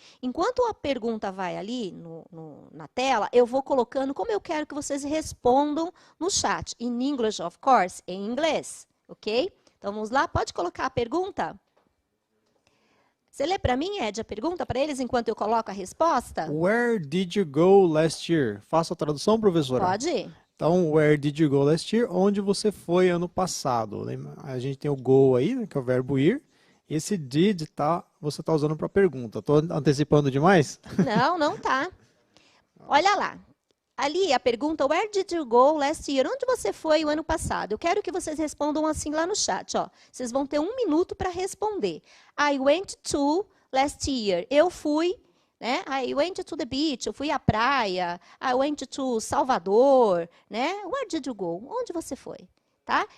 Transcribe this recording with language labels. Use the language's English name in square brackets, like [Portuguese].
[Portuguese] Enquanto a pergunta vai ali na tela, eu vou colocando como eu quero que vocês respondam no chat. [English] In English, of course, [Portuguese] em inglês, ok? Então, vamos lá, pode colocar a pergunta? Você lê para mim, Ed, a pergunta para eles enquanto eu coloco a resposta? [English] Where did you go last year? [Portuguese] Faça a tradução, professora? Pode. [English] Então, where did you go last year? [Portuguese] Onde você foi ano passado? A gente tem o go aí, né, que é o verbo ir. Esse did, você está usando para pergunta. Estou antecipando demais? Não, não tá. Olha lá. Ali a pergunta, [English] where did you go last year? [Portuguese] Onde você foi o ano passado? Eu quero que vocês respondam assim lá no chat. Ó. Vocês vão ter 1 minuto para responder. [English] I went to last year. [Portuguese] Eu fui, né? [English] I went to the beach. [Portuguese] Eu fui à praia. [English] I went to Salvador, né? Where did you go? [Portuguese] Onde você foi? Tá?